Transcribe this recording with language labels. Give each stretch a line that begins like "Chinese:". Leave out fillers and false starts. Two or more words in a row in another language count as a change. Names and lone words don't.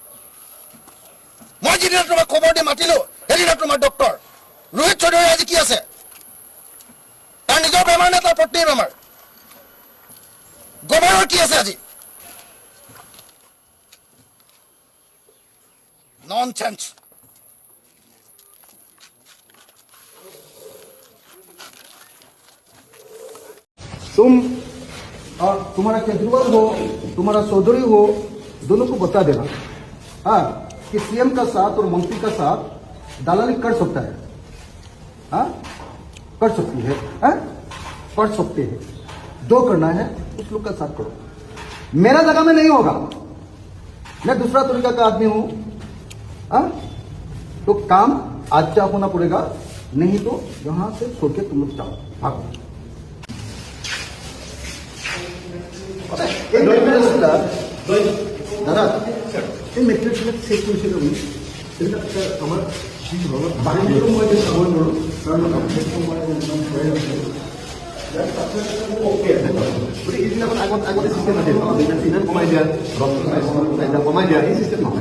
Assamese: মই যিদিনা তোমাক খবৰ দি মাতিলো সেইদিনা তোমাৰ ডক্টৰ ৰোহিত চৌধুৰী আজি কি আছে? তাৰ নিজৰ বেমাৰ নে তাৰ পত্নীৰ বেমাৰ? গভৰ্ণৰ কি আছে আজি? ননচেন্স।
Hindi: तुम्हारा केजरीवाल हो, तुम्हारा चौधरी हो, दोनों को बता देना कि CM का साथ और मंत्री का साथ दलाली कर सकता है, कर सकती है, कर सकते हैं। जो करना है उस लोग का साथ करो, मेरा जगह में नहीं होगा। मैं दूसरा तरीका का आदमी हूं, तो काम आज क्या होना पड़ेगा, नहीं तो यहां से छोड़ के तुम लोग जाओ, भागो।
Assamese: দাদা এই মেট্ৰিকবিলাক চেক কৰিছিলোঁ আমি, এইবিলাক আমাৰ বাহিৰতো মই এতিয়া চাবই নোৱাৰোঁ, কাৰণ গতিকে এইবিলাকত আগতে চিষ্টেম আছিল, চিমেণ্ট কমাই দিয়া, কমাই দিয়া, এই চিষ্টেম নহয়।